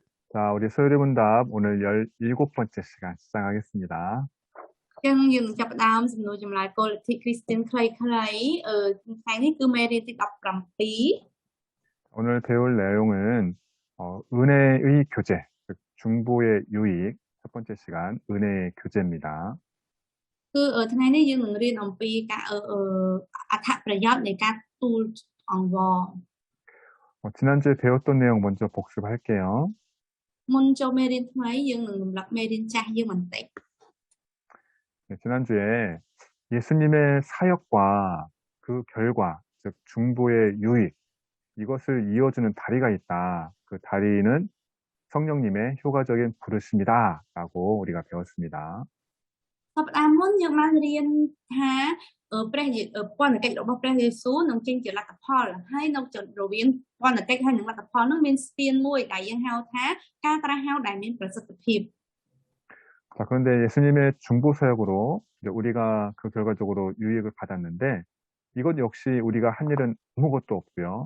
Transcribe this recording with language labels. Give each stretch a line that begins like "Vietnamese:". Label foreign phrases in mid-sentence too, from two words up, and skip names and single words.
Korean: 자, 우리 소요리 문답 오늘 17번째 시간 시작하겠습니다.
Khmer: យើងចាប់ផ្ដើមសំណួរចម្លើយគោលលទ្ធិ
Korean: 오늘 배울 내용은 은혜의 교제, 즉 중보의 유익, 첫 번째 시간 은혜의 교제입니다.
Khmer: 17 គឺថ្ងៃនេះយើងនឹងរៀនអំពីការអត្ថប្រយោជន៍នៃការទូលអង្វរ
Korean: 지난주에 배웠던 내용 먼저 복습할게요.
Khmer: មុនចូលមេរៀនថ្មីយើងនឹងរំលឹកមេរៀនចាស់យើងបន្តិច
Korean: 네, 지난주에 예수님의 사역과 그 결과, 즉 중보의 유익, 이것을 이어주는 다리가 있다. 그 다리는 성령님의 효과적인 부르심이다. 라고 우리가 배웠습니다.
Khmer: សប្តាហ៍មុនយើងបានរៀនពន្ធកិច្ចរបស់ព្រះយេស៊ូវនឹងចេញជាលទ្ធផលហើយនៅចុចរវាងពន្ធកិច្ចហើយនឹងលទ្ធផលនោះមានស្ពានមួយដែលយើងហៅថាការត្រាស់ហៅដែលមានប្រសិទ្ធភាព
Korean: 자, 그런데 예수님의 중보 사역으로 이제 우리가 그 결과적으로 유익을 받았는데 이것 역시 우리가 한 일은 아무것도 없고요.